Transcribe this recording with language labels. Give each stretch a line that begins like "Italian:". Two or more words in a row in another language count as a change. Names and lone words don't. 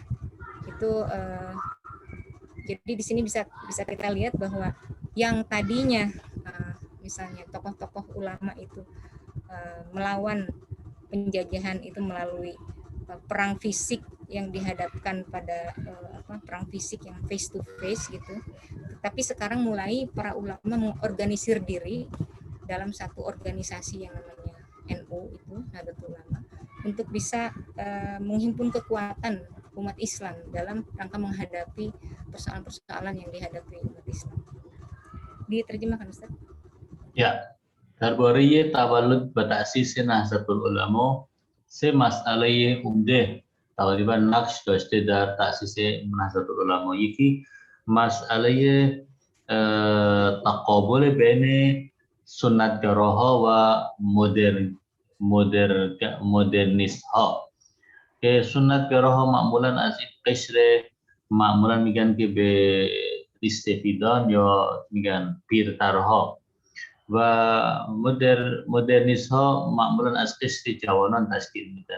Indonesian: Itu jadi di sini bisa kita lihat bahwa yang tadinya misalnya tokoh-tokoh ulama itu melawan penjajahan itu melalui perang fisik yang dihadapkan pada perang fisik yang
English: face to face
Indonesian: gitu. Tapi sekarang mulai para ulama mengorganisir diri dalam satu organisasi yang namanya NU itu Nahdlatul Ulama untuk bisa menghimpun kekuatan umat Islam dalam rangka menghadapi persoalan-persoalan yang dihadapi umat Islam. Diterjemahkan Ustaz? Ya.
Persian: درباره تولد و تأسیس نهضت العلما سه مسئله عمده تقریبا نقش داشته در تأسیس نهضت العلما. یکی مسئله تقابل بین سنتگراها و مدرنیست ها که سنتگراها معمولا از این قشر معمولا میگن که به ریستفیدان یا میگن پیرترها و مدرنیست ها معمولا از قشر جوانان تشکیل میدن.